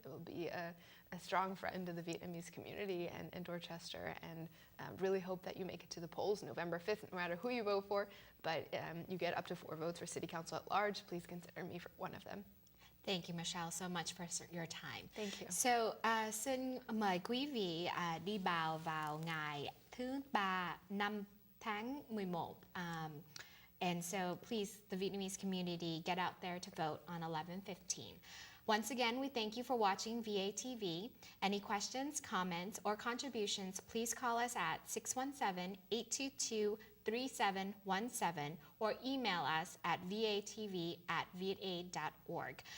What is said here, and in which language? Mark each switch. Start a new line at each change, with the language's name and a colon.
English: I will be a strong friend of the Vietnamese community and Dorchester, and really hope that you make it to the polls November 5th, no matter who you vote for, but you get up to 4 votes for City Council at large. Please consider me for one of them. Thank you, Michelle, so much for your time. Thank you.
Vietnamese: So, xin mời quý vị đi bầu vào ngày thứ Ba 5 tháng 11.
English: And so, please, the Vietnamese community, get out there to vote on 11/15. Once again, we thank you for watching VATV. Any questions, comments, or contributions, please call us at 617-822-3717 or email us at vatv@vietaid.org.